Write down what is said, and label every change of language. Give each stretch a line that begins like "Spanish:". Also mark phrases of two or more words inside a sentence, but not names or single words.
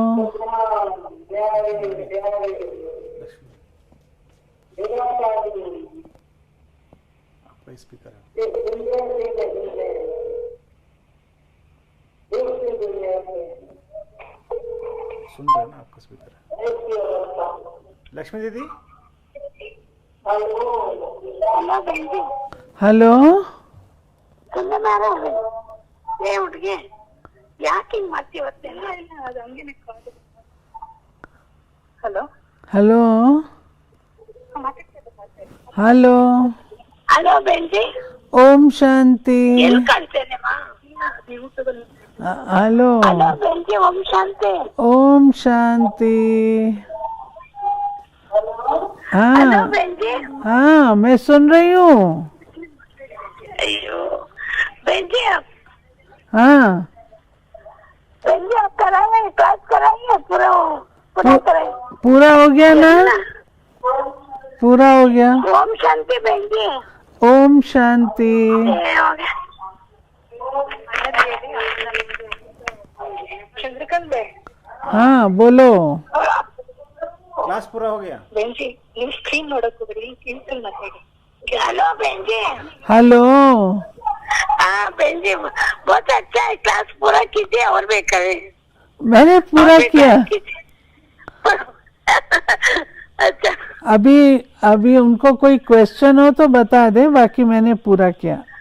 Hindi: स्पीकर है, सुन रहे हैं ना? आपका स्पीकर है। लक्ष्मी दीदी, हेलो,
Kannada: ಹುಡುಗಿ ಯಾಕೆ ಹಿಂಗ್ ಮಾಡ್ತೀವಿ? ಹಲೋ
Hindi: हेलो हेलो,
Kannada: ಹಲೋ ಬೆಂಜಿ,
Hindi: ओम शांति।
Kannada: ಎಲ್ಲಿ ಕಾಣ್ತೇನೆ?
Hindi: हेलो
Kannada: ಹಲೋ ಬೆಂಜಿ, ಓಂ ಶಾಂತಿ।
Hindi: ओम शांति।
Kannada: ಹಲೋ
Hindi: हाँ
Kannada: ಬೆಂಜಿ।
Hindi: हाँ, मैं सुन रही हूँ। अयो बेंजी, आप हाँ, बेंजी आप कराइए, क्लास कराइए, पूरा कराइए। पूरा हो गया ना? पूरा हो गया। ओम शांति बेंजी। ओम शांति। हो गया। चंद्रकांत बे, हाँ बोलो। क्लास पूरा हो गया।
Kannada: बेंजी ನೀವು ಸ್ಕ್ರೀನ್ ನೋಡಕ್ ಹೋಗ್ರಿ, ಸ್ಕ್ರೀನ್ ಮಾತಾಡಿ। हेलो बेंजी।
Hindi: हेलो, हाँ बेंजी, बहुत अच्छा है, क्लास पूरा कीजिए और भी करें। मैंने पूरा किया। अच्छा, अभी अभी उनको कोई क्वेश्चन हो तो बता दे, बाकी मैंने पूरा किया।